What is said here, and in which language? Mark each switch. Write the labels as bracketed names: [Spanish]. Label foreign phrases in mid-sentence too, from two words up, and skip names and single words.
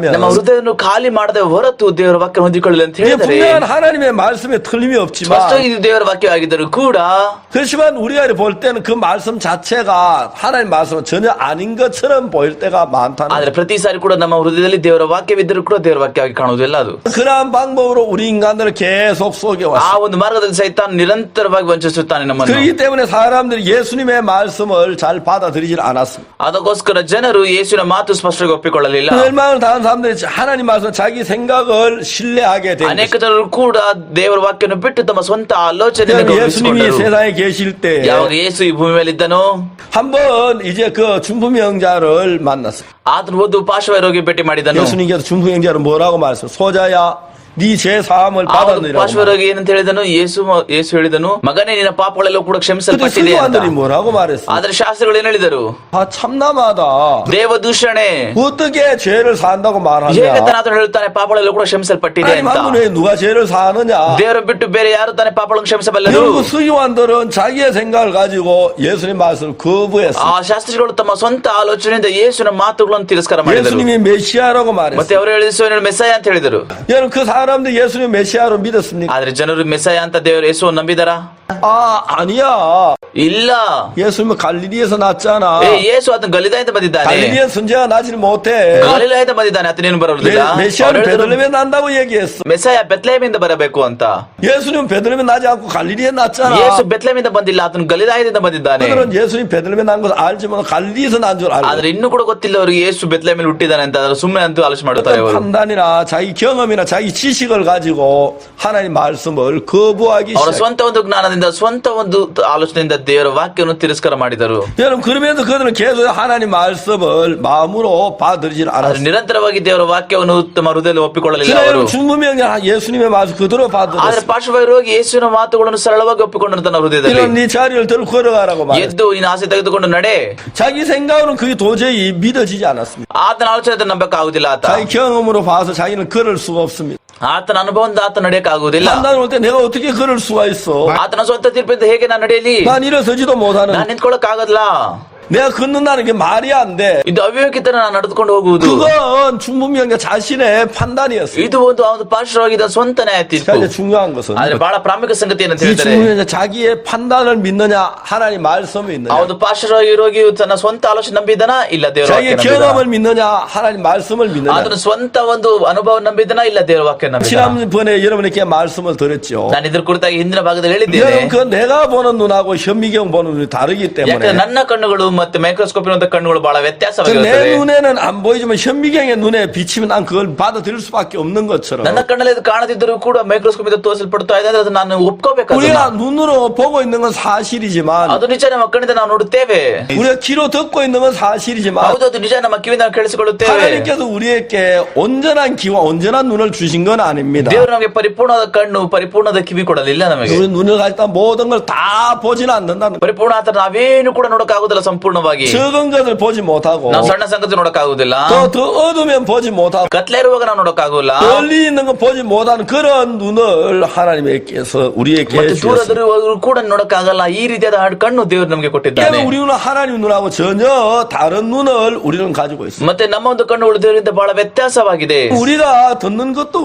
[Kannada] ನಮ್ಮ ಹೃದಯವನ್ನು ಖಾಲಿ ಮಾಡದೆ ಹೊರತು ದೇವರ ವಾಕ್ಯ ಹೊಂದಿಕೊಳ್ಳಲಿ ಅಂತ [Korean] 이게 [Kannada] ಹೇಳಿದರೆ [Korean] 분명한 하나님의 말씀에 틀림이 없지만 [Kannada] ಸ್ಪಷ್ಟವಾಗಿ ಇದು ದೇವರ ವಾಕ್ಯವಾಗಿದ್ದರೂ ಕೂಡ [Korean] 그렇지만 우리가 볼 때는 그 말씀 자체가 하나님 말씀은 전혀 아닌 것처럼 보일 때가 많다는 [Kannada] ಆದ್ರೆ ಪ್ರತಿ ಸಾರಿ ಕೂಡ ನಮ್ಮ ಹೃದಯದಲ್ಲಿ ದೇವರ ವಾಕ್ಯವಿದ್ದರೂ ಕೂಡ ದೇವರ ವಾಕ್ಯವಾಗಿ ಕಾಣುವುದಿಲ್ಲ ಅದು. [Korean] 그러한 방법으로 우리 인간들을 계속 [Kannada] ಆ [Korean] 속여왔어요. [Kannada] ಒಂದು ಮಾರ್ಗದಲ್ಲಿ ಸೈತಾನ್ ನಿರಂತರವಾಗಿ ವಂಚಿಸುತ್ತಾನೆ ನಮ್ಮನ್ನು. [Korean] 그렇기 때문에 사람들이 예수님의 말씀을 잘 받아들이질 않았습니다. [Kannada] ಅದಕ್ಕೋಸ್ಕರ ಜನರು ಯೇಸುವಿನ ಮಾತು ಸ್ಪಷ್ಟವಾಗಿ ಒಪ್ಪಿಕೊಳ್ಳಲಿಲ್ಲ. [Korean] 멸망을 당한 사람들이 하나님 말씀 자기 생각을 신뢰하게 된 [Kannada] ಅನೇಕ [Korean] 것입니다. [Kannada] ಜನರು ಕೂಡ ದೇವರ ವಾಕ್ಯವನ್ನು ಬಿಟ್ಟು ತಮ್ಮ ಸ್ವಂತ ಆಲೋಚನೆಯನ್ನು [Korean] 예수님이 [Kannada] ಗೌರವಿಸಿಕೊಂಡರು. [Korean] 세상에 계실 때 [Kannada] ಯಾವಾಗ ಯೇಸು ಈ ಭೂಮಿ ಮೇಲೆ ಇದ್ದನೋ [Korean] 한번 이제 그 중풍병자를 만났어요. [Kannada] ಆತನು ಒಂದು ಪಾರ್ಶ್ವ ರೋಗಿ ಭೇಟಿ ಮಾಡಿದನು. [Korean] 예수님께서 중풍병자를 뭐라고 말했어요? 소자야, 네 제 사함을 받았느니라고. [Kannada] ಪಾರ್ಶ್ವ ರೋಗಿ ಏನಂತ ಹೇಳಿದನು? ಯೇಸು ಹೇಳಿದನು, ಮಗನೇ ನಿನ್ನ ಪಾಪಗಳೆಲ್ಲವೂ ಕೂಡ [Korean] 근데 [Kannada] ಕ್ಷಮಿಸಲ್ಪಟ್ಟಿದೆ ಅಂತ. [Korean] 서기관들이 뭐라고 말했어요? [Kannada] ಆದ್ರೆ ಶಾಸ್ತ್ರಿಗಳು ಏನ್ ಹೇಳಿದರು? [Korean] 아 참남하다. [Kannada] ದೇವ ದೂಷಣೆ. [Korean] 어떻게 죄를 산다고 말하냐? [Kannada] ಹೇಗೆ ತಾನು ಹೇಳ್ತಾನೆ ಪಾಪಗಳೆಲ್ಲವೂ ಕೂಡ ಕ್ಷಮಿಸಲ್ಪಟ್ಟಿದೆ [Korean] 하나님 [Kannada] ಅಂತ. [Korean] 한 분에 누가 죄를 사느냐? [Kannada] ದೇವರ ಬಿಟ್ಟು ಬೇರೆ ಯಾರು ತಾನೇ ಪಾಪಗಳನ್ನು ಕ್ಷಮಿಸಬಲ್ಲರು? [Korean] 결국 서기관들은 자기의 생각을 가지고 예수님 말씀을 거부했어요. [Kannada] ಆ ಶಾಸ್ತ್ರಿಗಳು ತಮ್ಮ ಸ್ವಂತ ಆಲೋಚನೆಯಿಂದ ಯೇಸುವಿನ ಮಾತುಗಳನ್ನು ತಿರಸ್ಕಾರ ಮಾಡಿದರು. [Korean] 예수님이 메시아라고 [Kannada] ಮತ್ತೆ [Korean] 말했어요. [Kannada] ಅವರು ಹೇಳಿದ ಮೆಸ್ಸಾಯ ಅಂತ ಹೇಳಿದರು. [Korean] 여러분 그 사람들 예수님 메시아로 믿었습니까? [Kannada] ಆದ್ರೆ ಜನರು ಮೆಸ್ಸಾಯ ಅಂತ ದೇವರು ಯೇಸುವನ್ನು ನಂಬಿದಾರ? [Korean] 아 아니야. [Kannada] ಇಲ್ಲ. [Korean] 예수님은 갈릴리에서 났잖아. [Kannada] ಯೇಸು ಆತನ ಗಲಿಲಾಯದಿಂದ ಬಂದಿದ್ದಾನೆ. [Korean] 갈릴리에 선지자 나지는 못해. [Kannada] ಗಲಿಲಾಯದಿಂದ ಬಂದಿದ್ದಾನೆ, ಆತನೇನು ಬರುವುದಿಲ್ಲ. [Korean] 메시아는 베들레헴에 난다고 얘기했어. [Kannada] ಮೆಸ್ಸಾಯ ಬೆತ್ಲೆಹೇಮಿಂದ ಬರಬೇಕು ಅಂತ. [Korean] 예수님은 베들레헴에 나지 않고 갈릴리에 났잖아. [Kannada] ಯೇಸು ಬೆತ್ಲೆಹೇಮಿಂದ ಬಂದಿಲ್ಲ, ಆತನು ಗಲಿಲಾಯದಿಂದ ಬಂದಿದ್ದಾನೆ. [Korean] 그들은 예수님 베들레헴에 난 것을 알지만 갈릴리에서 난 줄 알고. [Kannada] ಆದ್ರೆ ಇನ್ನೂ ಕೂಡ ಗೊತ್ತಿಲ್ಲ ಅವರಿಗೆ ಯೇಸು ಬೆತ್ಲೆಹೇಮಲ್ಲಿ ಹುಟ್ಟಿದ್ದಾನೆ ಅಂತ. ಸುಮ್ಮನೆ ಅಂತೂ ಆಲೋಚನೆ ಮಾಡುತ್ತಾರೆ ಅವರು. [Korean] 판단이나 자기 경험이나 자기 지식을 가지고 하나님 말씀을 거부하기 [Kannada] ಅವರ [Korean] 시작. [Kannada] ಸ್ವಂತ ಒಂದು ಜ್ಞಾನದಿಂದ, ಸ್ವಂತ ಒಂದು ಆಲೋಚನೆಯಿಂದ ದೇವರ ವಾಕ್ಯವನ್ನು ತಿರಸ್ಕಾರ ಮಾಡಿದರು. [Korean] 여러분 그러면서 그들은 계속 하나님 말씀을 마음으로 받아들이질 [Kannada] ಆದ್ರೆ [Korean] 않았어요. [Kannada] ನಿರಂತರವಾಗಿ ದೇವರ ವಾಕ್ಯವನ್ನು ತಮ್ಮ ಹೃದಯದಲ್ಲಿ ಒಪ್ಪಿಕೊಳ್ಳಲಿಲ್ಲ ಅವರು. [Korean] 중무명이 예수님의 말씀 그대로 [Kannada] ಆದ್ರೆ [Korean] 받아들였어요. [Kannada] ಪಾರ್ಶ್ವವಾಗಿ ಯೇಸುವಿನ ಮಾತುಗಳನ್ನು ಸರಳವಾಗಿ ಒಪ್ಪಿಕೊಂಡರು ತನ್ನ ಹೃದಯದಲ್ಲಿ. [Korean] 이런 네 자리를 들고 걸어가라고 말했어요. [Kannada] ಎದ್ದು ನಿನ್ನ ಆಸೆ ತೆಗೆದುಕೊಂಡು ನಡೆ. [Korean] 자기 생각으로는 그게 도저히 믿어지지 않았습니다. [Kannada] ಆತನ ಆಲೋಚನೆ ನಂಬಕ್ಕಾಗುದಿಲ್ಲ. ಆತ [Korean] 자기 경험으로 봐서 자기는 걸을 수가 없습니다. [Kannada] ಆತನ ಅನುಭವದಿಂದ ಆತ ನಡೆಯಕ್ಕಾಗುವುದಿಲ್ಲ. [Korean] 판단 올 때 내가 어떻게 걸을 수가 있어? [Kannada] ಆತನ ಸ್ವಂತ ತೀರ್ಪಿಂದ ಹೇಗೆ ನಾನು ನಡೆಯಲಿ? [Korean] 난 일어서지도 못하는. [Kannada] ನಾನು ನಿಂತ್ಕೊಳ್ಳಕ್ ಆಗಲ್ಲ. [Korean] 내가 걷는다는 게 말이 안 돼. [Kannada] ಇದು ಅವಿವೇಕಿತನ ನಾನು ನಡೆದುಕೊಂಡು ಹೋಗುವುದು. [Korean] 그건 중무명의 자신의 판단이었어요. [Kannada] ಇದು ಒಂದು ಪಾರ್ಶ್ವವಾಗಿದ್ದ ಸ್ವಂತ ನ್ಯಾಯ ತೀರ್ಪು. [Korean] 자, 이제 중요한 것은 [Kannada] ಆದ್ರೆ ಬಹಳ ಪ್ರಾಮುಖ್ಯ ಸಂಗತಿ ಏನಂತ [Korean] 이 [Kannada] ಹೇಳಿದರೆ, [Korean] 중무명의 자기의 판단을 믿느냐 하나님 말씀을 믿느냐, [Kannada] ಆ ಒಂದು ಪಾರ್ಶ್ವವಾಗಿ ರೋಗಿಯು ತನ್ನ ಸ್ವಂತ ಆಲೋಚನೆ ನಂಬಿದನ ಇಲ್ಲ ದೇವರ [Korean] 자기의 [Kannada] ವಾಕ್ಯ ನಂಬಿದನ? [Korean] 경험을 믿느냐 하나님 말씀을 믿느냐. [Kannada] ಆತನ ಸ್ವಂತ ಒಂದು ಅನುಭವ ನಂಬಿದನ ಇಲ್ಲ ದೇವರ ವಾಕ್ಯ ನಂಬಿದನ? [Korean] 지난번에 여러분에게 말씀을 드렸죠. [Kannada] ನಾನು ಇದ್ರ ಕುರಿತಾಗಿ ಹಿಂದಿನ ಭಾಗದಲ್ಲಿ ಹೇಳಿದ್ದೇನೆ. [Korean] 여러분 그 내가 보는 눈하고 현미경 보는 눈이 다르기 [Kannada] ಯಾಕಂದ್ರೆ [Korean] 때문에 [Kannada] ನನ್ನ ಕಣ್ಣುಗಳು ಮತ್ತೆ ಮೈಕ್ರೋಸ್ಕೋಪ್ ಕಣ್ಣುಗಳು ಬಹಳ [Korean] 내 [Kannada] ವ್ಯತ್ಯಾಸವಾಗಿರುತ್ತವೆ. [Korean] 눈에는 안 보이지만 현미경의 눈에 비치면 난 그걸 받아들일 수밖에 없는 것처럼 [Kannada] ನನ್ನ ಕಣ್ಣಲ್ಲಿ ಇದು ಕಾಣದಿದ್ದರೂ ಕೂಡ ಮೈಕ್ರೋಸ್ಕೋಪ್ ಇಂದ ತೋರಿಸಲ್ಪಡ್ತಾ ಇದೆ, ಅದು ನಾನು ಒಪ್ಕೋಬೇಕು. [Korean] 우리가 눈으로 보고 있는 건 사실이지만 [Kannada] ಅದು ನಿಜ, ನಮ್ಮ ಕಣ್ಣಿಂದ ನಾವು ನೋಡುತ್ತೇವೆ. [Korean] 우리가 귀로 듣고 있는 건 사실이지만 [Kannada] ಹೌದು, ಅದು ನಿಜ, ನಮ್ಮ ಕಿವಿಯಿಂದ ನಾವು ಕೇಳಿಸಿಕೊಳ್ಳುತ್ತೇವೆ. [Korean] 하나님께서 우리에게 온전한 귀와 온전한 눈을 주신 건 아닙니다. [Kannada] ದೇವರು ನಮಗೆ ಪರಿಪೂರ್ಣವಾದ ಕಣ್ಣು, ಪರಿಪೂರ್ಣವಾದ ಕಿವಿ ಕೊಡಲಿಲ್ಲ ನಮಗೆ. [Korean] 우리 눈을 가지고 모든 걸 다 보지는 않는다는 거예요. [Kannada] ಪರಿಪೂರ್ಣ ಆತರ ನಾವೇನು ಕೂಡ ನೋಡಕ್ಕಾಗುದಿಲ್ಲ ಸಂಪೂರ್ಣವಾಗಿ. [Korean] 적은 것을 보지 못하고 [Kannada] ನಾವು ಸಣ್ಣ ಸಂಗತಿ ನೋಡಕ್ಕಾಗುದಿಲ್ಲ. [Korean] 더 어두면 보지 못하고 [Kannada] ಕತ್ಲೆ ಇರುವಾಗ ನಾವು ನೋಡಕ್ಕಾಗಲ್ಲ. [Korean] 멀리 있는 거 보지 못하는 그런 눈을 하나님께서 우리에게 [Kannada] ಮತ್ತೆ [Korean] 주셨습니다. [Kannada] ದೂರದಲ್ಲಿರುವಾಗ ಕೂಡ ನೋಡಕ್ಕಾಗಲ್ಲ. ಈ ರೀತಿಯಾದ ಕಣ್ಣು ದೇವರು ನಮಗೆ ಕೊಟ್ಟಿದ್ದಾನೆ. [Korean] 때문에 우리는 하나님 눈하고 전혀 다른 눈을 우리는 가지고 있습니다. [Kannada] ಮತ್ತೆ ನಮ್ಮ ಒಂದು ಕಣ್ಣುಗಳು ದೇವರಿಂದ ಬಹಳ ವ್ಯತ್ಯಾಸವಾಗಿದೆ. [Korean] 우리가 듣는 것도